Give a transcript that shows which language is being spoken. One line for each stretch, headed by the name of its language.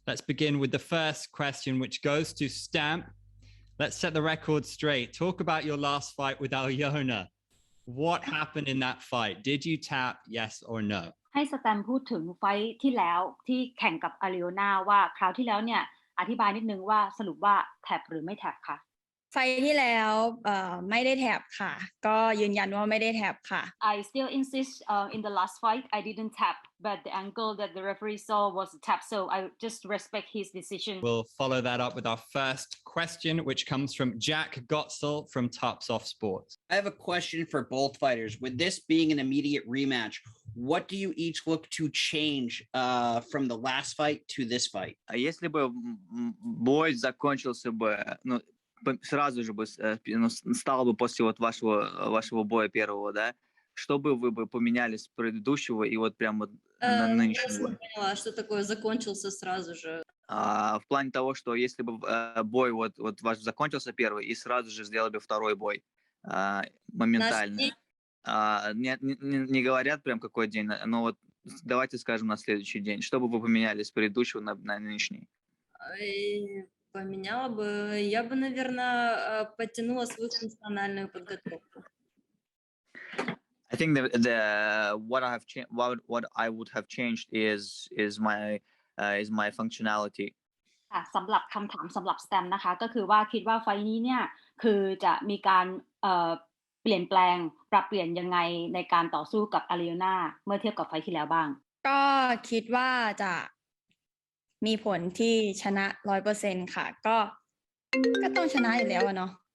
English: Let's begin with the first question, which goes to Stamp. Let's set the record straight. Talk about your last fight with Alyona. What happened in that fight? Did you tap, yes or no?
Thai: ให้สแตมพูดถึงไฟท์ที่แล้วที่แข่งกับอาริโอนาว่าคราวที่แล้วเนี่ยอธิบายนิดนึงว่าสรุปว่าแท็บหรือไม่แท็บค่ะ ไฟที่แล้วไม่ได้แท็บค่ะก็ยืนยันว่าไม่ได้แท็บค่ะ
English: I still insist in the last fight I didn't tap but the angle that the referee saw was a tap so I just respect his decision. We'll follow that up with our first question which comes from Jack Gotzel from Tops Off Sports. I have a question for both fighters. With this being an immediate rematch, what do you each look to change from the last fight to this fight?
Russian: Если бы бой закончился бы, сразу же бы стал бы после вот вашего боя первого, да? Что бы вы бы поменяли с предыдущего и вот прям вот на нынешнего? Я поняла, что такое закончился сразу же. В плане того, что если бы бой вот ваш закончился первый и сразу же сделали бы второй бой моментально. Не говорят прям какой день, но вот давайте скажем на следующий день. Что бы вы поменяли с предыдущего на нынешний? Поменяла бы, я бы, наверное, подтянула свою функциональную подготовку.
English: I think what I would have changed is my functionality.
Thai: สำหรับคำถามสำหรับสแตมนะคะก็คือว่าคิดว่าไฟล์นี้เนี่ยคือจะมีการเปลี่ยนแปลงปรับเปลี่ยนยังไงในการต่อสู้กับอาริโอนาเมื่อเทียบกับไฟล์ที่แล้วบ้าง ก็คิดว่าจะมีผลที่ชนะ 100% ค่ะก็ต้องชนะอยู่แล้วเนาะ